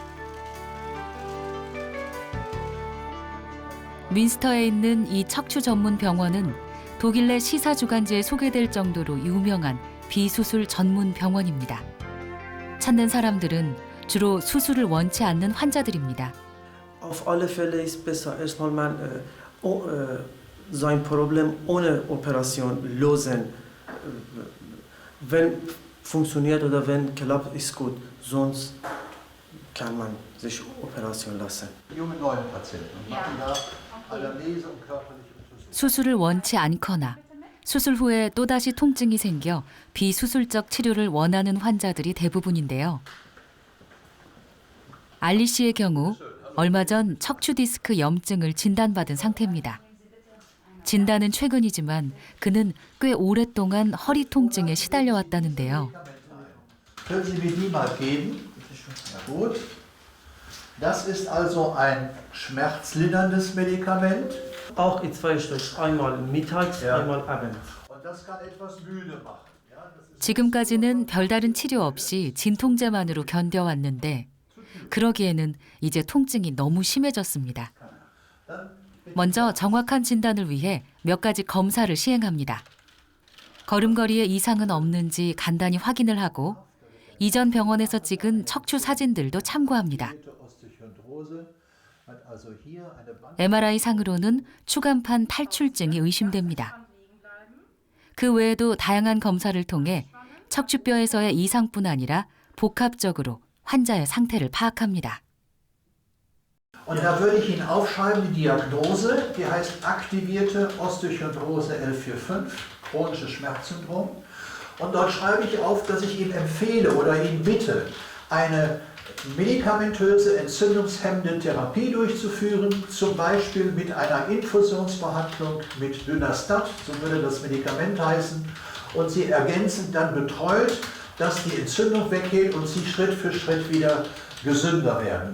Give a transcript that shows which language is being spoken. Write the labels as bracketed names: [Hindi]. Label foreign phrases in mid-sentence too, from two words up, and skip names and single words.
[Korean] 민스터에 있는 이 척추 전문 병원은 독일 내 시사 주간지에 소개될 정도로 유명한 비수술 전문 병원입니다. 찾는 사람들은 주로 수술을 원치 않는 환자들입니다. [German] Auf alle Fälle ist besser erstmal man sein Problem ohne Operation lösen. Wenn funktioniert oder wenn klappt, ist gut. Sonst kann man sich Operation lassen. Junge neue Patienten machen da Anamnese und körperliche Untersuchung. [Korean] 수술을 원치 않거나 수술 후에 또다시 통증이 생겨 비수술적 치료를 원하는 환자들이 대부분인데요. 알리 씨의 경우 얼마 전 척추 디스크 염증을 진단받은 상태입니다. 진단은 최근이지만 그는 꽤 오랫동안 허리 통증에 시달려왔다는데요. [German] Können Sie mir die mal geben? Ja, gut. Das ist also ein schmerzlinderndes Medikament. Auch in zwei Stunden, einmal mittags, einmal abends. Und das kann etwas müde machen. Ja, das ist [Korean] 지금까지는 별다른 치료 없이 진통제만으로 견뎌왔는데 그러기에는 이제 통증이 너무 심해졌습니다. [German] Dann [Korean] 먼저 정확한 진단을 위해 몇 가지 검사를 시행합니다. 걸음걸이에 이상은 없는지 간단히 확인을 하고 이전 병원에서 찍은 척추 사진들도 참고합니다. MRI 상으로는 추간판 탈출증이 의심됩니다. 그 외에도 다양한 검사를 통해 척추뼈에서의 이상뿐 아니라 복합적으로 환자의 상태를 파악합니다. [German] Und da würde ich Ihnen aufschreiben die Diagnose, die heißt aktivierte Osteochondrose L4-5, chronisches Schmerzsyndrom. Und dort schreibe ich auf, dass ich Ihnen empfehle oder Ihnen bitte, eine medikamentöse entzündungshemmende Therapie durchzuführen, zum Beispiel mit einer Infusionsbehandlung mit Dynastat, so würde das Medikament heißen, und Sie ergänzend dann betreut, dass die Entzündung weggeht und Sie Schritt für Schritt wieder gesünder werden.